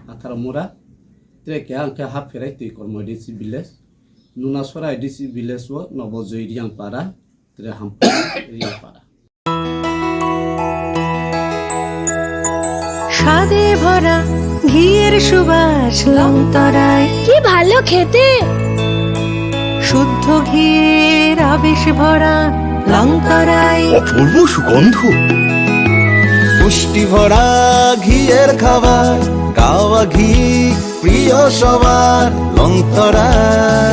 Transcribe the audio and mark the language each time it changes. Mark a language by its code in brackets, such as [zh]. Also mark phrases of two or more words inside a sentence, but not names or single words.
[trp] akara mura treke angke haferai tui kormo disi village nuna sorai disi village wo nobojoi riang para tre hampa riang para [bn] স্বাদে ভরা ঘিয়ের সুবাস লংতরায় কি ভালো খেতে। শুদ্ধ ঘিয়ের আবেশ ভরা লংতরায় অপূর্ব সুগন্ধ, পুষ্টি ভরা ঘিয়ের খাবার, গাওয়া ঘি প্রিয় সবার লংতরায়।